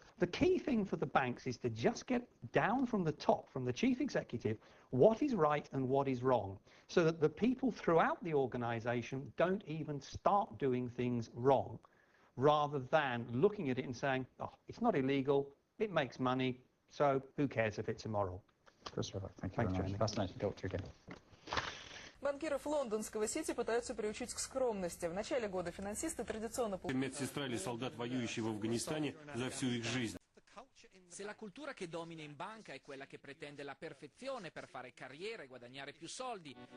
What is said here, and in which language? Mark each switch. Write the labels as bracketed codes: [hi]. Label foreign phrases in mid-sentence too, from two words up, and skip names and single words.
[en] The key thing for the banks is to just get down from the top, from the chief executive, what is right and what is wrong, so that the people throughout the organisation don't even start doing things wrong, rather than looking at it and saying, oh, it's not illegal, it makes money, so who cares if it's immoral? Chris Roebuck, thank you Thanks, very much. Jamie. Fascinating to talk to you again. [ru] Банкиров лондонского Сити пытаются приучить к скромности. В начале года финансисты традиционно... Медсестра или солдат, воюющий в Афганистане за всю их жизнь. [it] Se la cultura che domina in banca è quella che pretende la perfezione per fare carriera e guadagnare più soldi,